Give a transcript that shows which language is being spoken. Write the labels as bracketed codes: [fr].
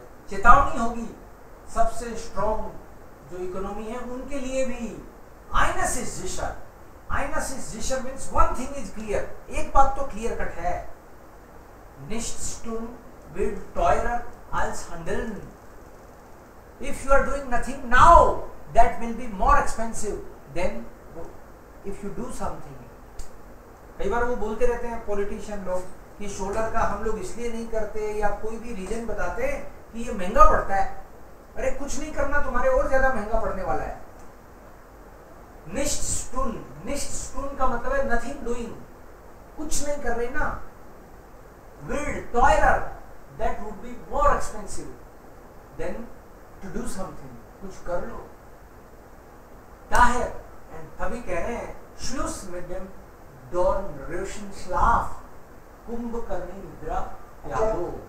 [hi] चेतावनी होगी सबसे स्ट्रॉन्ग जो इकोनॉमी है उनके लिए भी. [de] Eines ist sicher. Eines ist sicher [en] means one thing is clear. [hi] एक बात तो क्लियर कट है. [de] Nichts tun wird teurer als handeln. [en] If you are doing nothing now, that will be more expensive than if you do something. [hi] कई बार वो बोलते रहते हैं politician लोग कि सोलर का हम लोग इसलिए नहीं करते, या कोई भी रीजन बताते हैं कि ये महंगा पड़ता है. अरे कुछ नहीं करना, तुम्हारे और ज्यादा महंगा पड़ने वाला है. [de] Nichts tun [hi] का मतलब है [en] nothing doing, [hi] कुछ नहीं कर रहे ना. [de] Wild, teurer, [en] that would be more expensive than to do something. [hi] कुछ कर लो. Daher, and तभी कह रहे हैं [de] Schluss mit dem Dornröschenschlaf, [hi] कुंभकर्णी निद्रा त्यागो.